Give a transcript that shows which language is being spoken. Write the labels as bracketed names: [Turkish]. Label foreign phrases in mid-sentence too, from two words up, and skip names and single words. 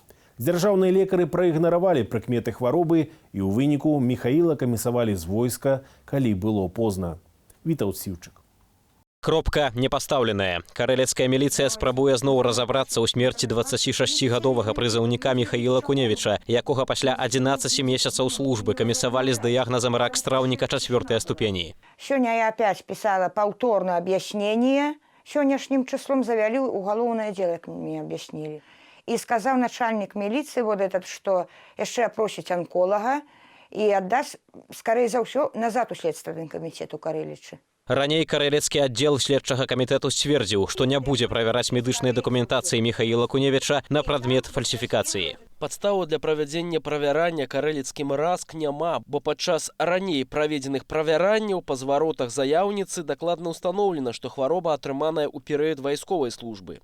[Belarusian] Дзяржаўныя лекары праігнаравалі прыкметы хваробы і ў выніку Михаіла камісавалі з войска, калі было позна. Вітаўт Сіўчык. Кропка не пастаўленая. Карэлецкая міліцыя спрабуе зноў разабрацца ў смерці 26-гадовага прызыўніка Михаила Куневича, якога пасля 11 месяцаў службы камісавалі з дыягназам рак страўніка 4-й ступені. [Russian] Сегодня я опять писала повторное объяснение. Сегодняшним числом завели уголовное дело, как мне объяснили. И сказал начальник милиции вот этот, что еще опросить онколога и отдаст, скорее за все, назад у Следственный комитет у Карэліча. [Belarusian] Раней карэлецкі аддзел следчага камітэту сцвердзіў, што не будзе правяраць медычнай дакументацыі Михаила Куневича на прадмет фальсіфікацыі. Падставу для правядзення правярання карэлецкім РАСК няма, бо падчас раней праведзеных правяранняў па зваротах заяўніцы дакладна ўстаноўлена, што хвароба атрыманая ў перыяд вайсковай службы.